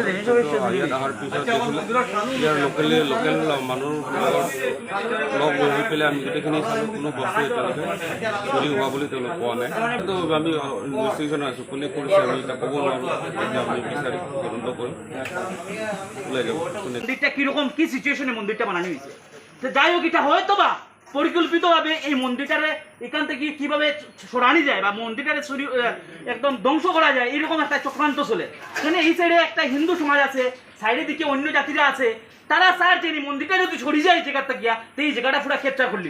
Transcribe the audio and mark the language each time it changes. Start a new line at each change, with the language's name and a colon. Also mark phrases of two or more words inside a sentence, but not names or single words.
Assamese: ইয়াত অহাৰ পিছত ইয়াৰ লোকেল মানুহ লগ হৈ পেলাই আমি গোটেইখিনি চালোঁ, কোনো বস্তু এতিয়ালৈকে চুৰি হোৱা বুলি তেওঁলোক পোৱা নাই। তো আমি ইনভেষ্টিগেশ্যন আছোঁ, কোনে কৰিছে আমি এতিয়া ক'ব নোৱাৰোঁ। আমি বিচাৰি তদন্ত কৰিম, ওলাই যাব।
Bangla: মন্দিরটা কিরকম কি সিচুয়েশনে মন্দিরটা বানানো হয়েছে, তো যাই হোক এটা হয়তো বা পরিকল্পিতভাবে এই মন্দিরটারে এখান থেকে কিভাবে সরানো যায় বা মন্দিরটারে একদম ধ্বংস করা যায় এরকম একটা চক্রান্ত চলে। এখানে এই সাইডে একটা হিন্দু সমাজ আছে, সাইডের দিকে অন্য জাতিরা আছে, তারা স্যার যে মন্দিরটা যদি ছড়িয়ে যায় এই জায়গাটা গিয়া তো এই জায়গাটা পুরো ক্যাপচার করে নিব।